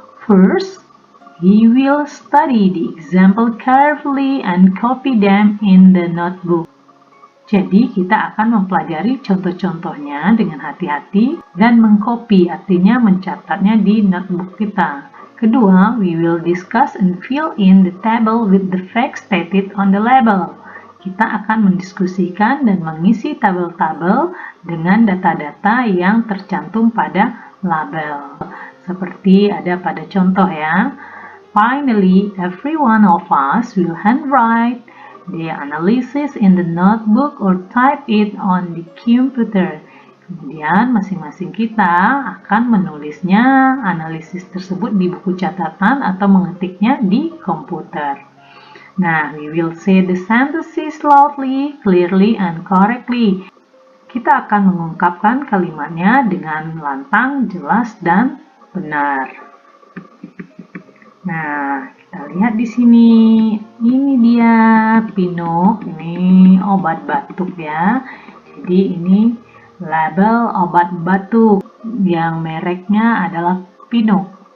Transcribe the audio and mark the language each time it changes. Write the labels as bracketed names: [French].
[English] First, we will study the example carefully and copy them in the notebook. [Indonesian] Jadi, kita akan mempelajari contoh-contohnya dengan hati-hati dan mengcopy, artinya mencatatnya di notebook kita. Kedua, [English] we will discuss and fill in the table with the facts stated on the label. [Indonesian] Kita akan mendiskusikan dan mengisi tabel-tabel dengan data-data yang tercantum pada label. Seperti ada pada contoh ya. [English] Finally, every one of us will handwrite the analysis in the notebook or type it on the computer. [Indonesian] Kemudian masing-masing kita akan menulisnya analisis tersebut di buku catatan atau mengetiknya di komputer. [English] Nah, we will say the sentences loudly, clearly, and correctly. [Indonesian] Kita akan mengungkapkan kalimatnya dengan lantang, jelas, dan benar. Nah, kita lihat di sini. Ini dia Pino, ini obat batuk ya. Jadi ini label obat batuk yang mereknya adalah Pino.